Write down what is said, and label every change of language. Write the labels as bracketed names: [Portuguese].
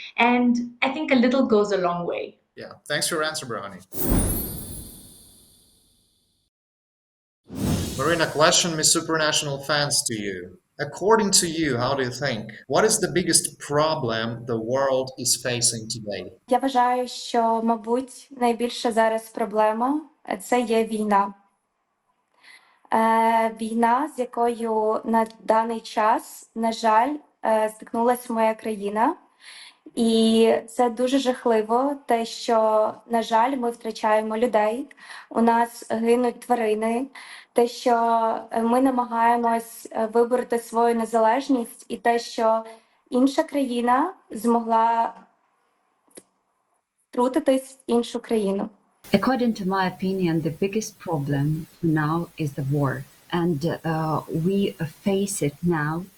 [English] And I think a little goes a long way. Yeah, thanks for your answer, Brahani. Marina, question, Miss Supranational fans to you. According to you, how do you think? What is the biggest problem the world is facing today? [Ukrainian] Я вважаю, що, мабуть, найбільша зараз проблема це є війна. Війна, з якою на даний час, на жаль, стикнулася моя країна. І це дуже жахливо, те, що, на жаль, ми втрачаємо людей, у нас гинуть тварини, те, що ми намагаємось вибороти свою незалежність, і те, що інша країна змогла втрутитись в іншу країну. [English] According to my opinion, the biggest problem now is the war, and we face it now.